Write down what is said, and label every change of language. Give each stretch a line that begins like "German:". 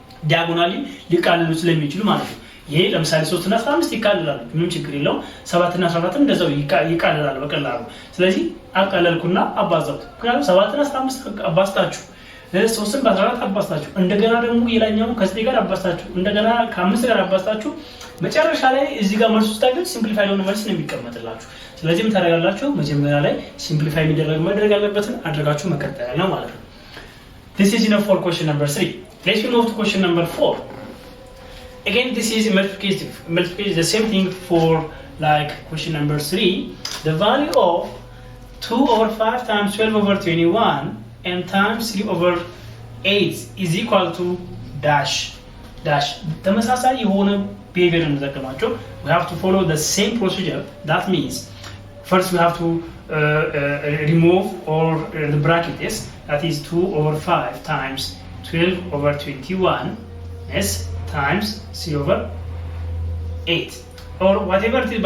Amharic: ዲያጎናሊ ሊቃለሉ ስለሚችሉ ማለት ነው። ይሄ ለምሳሌ 3 እና 15 ይቃለላሉ፣ ምንም ችግር የለውም። 7 እና 14 እንደዛው ይቃለላሉ በቀላሉ። ስለዚህ አቃለልኩና አባዛሁት። ምክንያቱም 7 እና 15 አባዝታችሁ 3ን በ14 አባዝታችሁ እንደገና ደግሞ የላኛውን ከ9 ጋር አባዝታችሁ እንደገና ከ5 ጋር አባዝታችሁ መጨረሻ ላይ እዚህ ጋር መልስ ውስጥ ታገኙ ሲምፕሊፋይ የሆነ መልስ ነው የሚቀመጥላችሁ። ስለዚህ ምን ታደርጋላችሁ? መጀመሪያ ላይ ሲምፕሊፋይ ማድረግ ያለበትን አድርጋችሁ መቀጠል ነው ማለት ነው።
English: This is enough for question number 3. Let's move to question number 4. Again, this is multiplicative. Multiplication is the same thing for like question number 3. The value of 2 over 5 times 12 over 21 and times 3 over 8 is equal to dash.
Amharic: ተመሳሳይ የሆነ behavior እንጠቀማቸው.
English: We have to follow the same procedure. That means first we have to remove or the bracket is that is 2 over 5 times 12 over 21 yes times 3 over 8 or whatever it is.